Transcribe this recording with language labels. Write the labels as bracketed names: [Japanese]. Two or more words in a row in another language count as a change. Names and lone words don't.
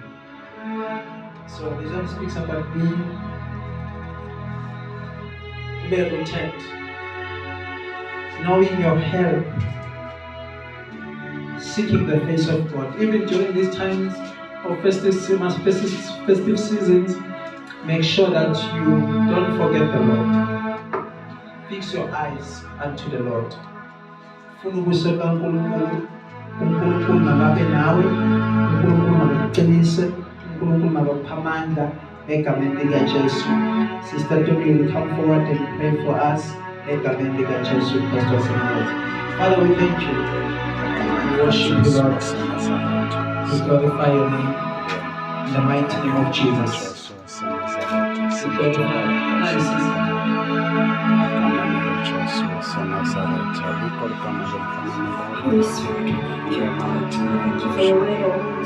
[English] So this one speaks about being rooted, knowing your help, seeking the face of God. Even during these times of festive seasons, make sure that you don't forget the Lord. Fix your eyes unto the Lord. [Zulu] uNkulunkulu makabe nawe, uNkulunkulu makakuqinise, uNkulunkulu makakuphamandla egameni likaJesu. [English] Sister Toby will come forward and pray for us [Zulu] egameni likaJesu Kristu waseNazaretha. [English] Father, we thank you. We worship you, Lord. We glorify your name in the mighty name of Jesus. We glorify you, sister. Holy Spirit, thank you for your word always.